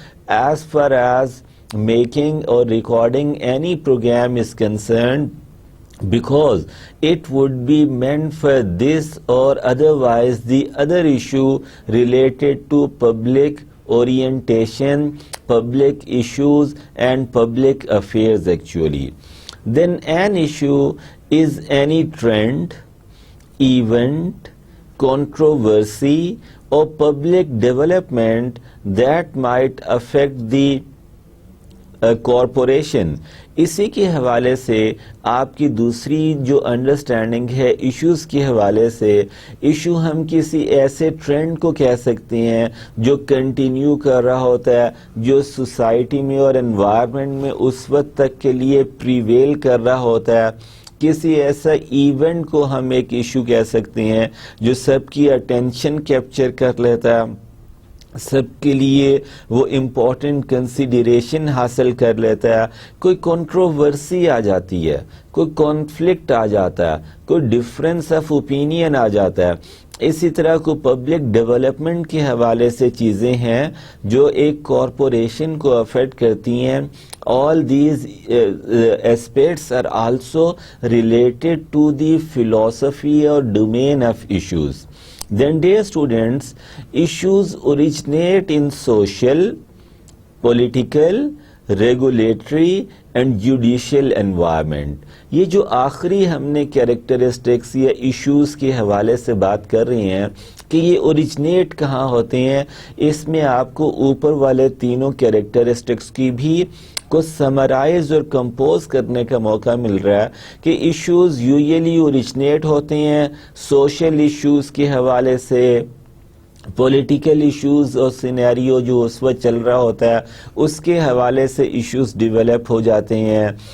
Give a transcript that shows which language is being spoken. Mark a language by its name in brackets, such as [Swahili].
[English] as far as making or recording any program is concerned, because it would be meant for this or otherwise the other issue related to public orientation, public issues and public affairs actually. Then an issue is any trend, event, controversy or public development that might affect the corporation. [Urdu] اسی کے حوالے سے آپ کی دوسری جو understanding ہے issues کے حوالے سے، ایشو ہم کسی ایسے ٹرینڈ کو کہہ سکتے ہیں جو کنٹینیو کر رہا ہوتا ہے، جو سوسائٹی میں اور انوائرمنٹ میں اس وقت تک کے لیے پریویل کر رہا ہوتا ہے۔ کسی ایسا ایونٹ کو ہم ایک ایشو کہہ سکتے ہیں جو سب کی اٹینشن کیپچر کر لیتا ہے، سب کے لیے وہ امپورٹنٹ کنسیڈریشن حاصل کر لیتا ہے، کوئی کنٹروورسی آ جاتی ہے، کوئی کانفلکٹ آ جاتا ہے، کوئی ڈفرینس آف اوپینین آ جاتا ہے۔ اسی طرح کو پبلک ڈیولپمنٹ کے حوالے سے چیزیں ہیں جو ایک کارپوریشن کو افیکٹ کرتی ہیں [English] all these aspects are also related to the philosophy or domain of issues. Then, dear students, issues originate in social, political, regulatory and judicial environment. [Urdu] یہ جو آخری ہم نے کیریکٹرسٹکس یا ایشوز کے حوالے سے بات کر رہے ہیں کہ یہ اوریجنیٹ کہاں ہوتے ہیں، اس میں آپ کو اوپر والے تینوں کیریکٹرسٹکس کی بھی کو سمرائز اور کمپوز کرنے کا موقع مل رہا ہے کہ ایشوز یوزلی اوریجنیٹ ہوتے ہیں سوشل ایشوز کے حوالے سے، پولیٹیکل ایشوز اور سینیریو جو اس وقت چل رہا ہوتا ہے اس کے حوالے سے ایشوز ڈیولپ ہو جاتے ہیں.